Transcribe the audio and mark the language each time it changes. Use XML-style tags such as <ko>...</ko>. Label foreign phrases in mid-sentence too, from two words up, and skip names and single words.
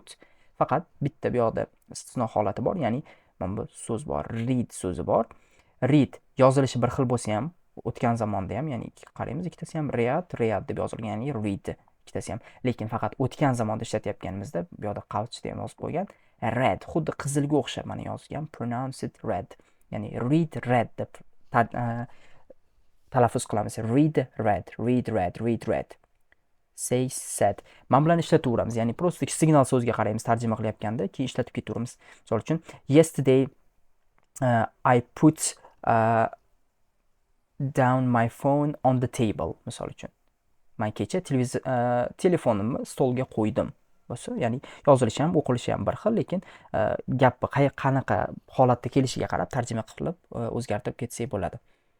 <uz>Faqat bitta bu yoqda istisno holati bor. Ya'ni mana bu so'z bor, read so'zi bor. Read yozilishi bir xil bo'lsa ham, o'tgan zamonda ham, ya'ni qaraymiz, ikkitasi ham read deb yozilgan, ya'ni read ikkitasi ham. Lekin faqat o'tgan zamonda ishlatayotganimizda bu yoqda qavch deb yozib qo'ygan. Red xuddi qizilga o'xshab mana yozgan.</uz> <en>Pronounce it red.</en> <uz>Ya'ni read deb talaffuz qilamiz.</uz> <en>Read red. Say said.</en> <uz>Mana bilan ishlataveramiz. Ya'ni просто signal so'zga qaraymiz tarjima qilyapganda, keyin ishlatib ketaveramiz. Misol uchun,</uz> <en>yesterday I put down my phone on the table.</en> <uz>Misol uchun, men kecha telefonimni stolga qo'ydim. Bo'lsa, ya'ni yozilishi ham, o'qilishi ham bir xil, lekin gapni qanaqa holatda kelishiga qarab tarjima qilib o'zgartirib ketsak bo'ladi.</uz>